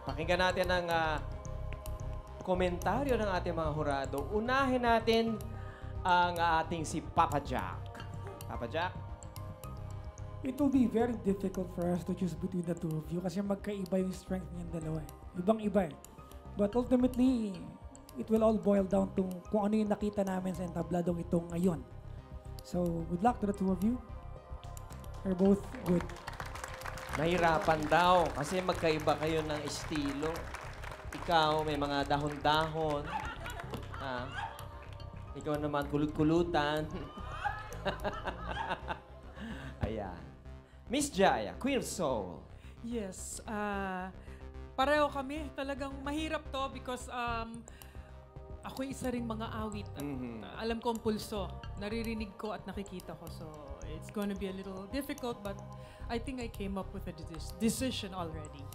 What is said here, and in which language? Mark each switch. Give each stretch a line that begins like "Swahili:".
Filipino: Pakinggan natin ang komentaryo ng ating mga hurado. Unahin natin ang ating si Papa Jack. Papa Jack?
English: It will be very difficult for us to choose between the two of you
Filipino: kasi magkaiba yung strength niyong dalawa. Ibang-iba eh.
English: But ultimately, it will all boil down to
Filipino: kung ano yung nakita namin sa entabladong ito ngayon.
English: So, good luck to the two of you. You're both good.
Filipino: Nahirapan daw kasi magkaiba kayo ng estilo. Ikaw, may mga dahon-dahon. Ha? Ikaw naman, kulot-kulutan. Ayan. Miss Jaya, Queen of Soul. Yes, pareho kami. Talagang mahirap to because ako isa ring mga awit. At, alam ko ang pulso. Naririnig ko at nakikita ko.
English: So, it's gonna be a little difficult but I think I came up with a decision already.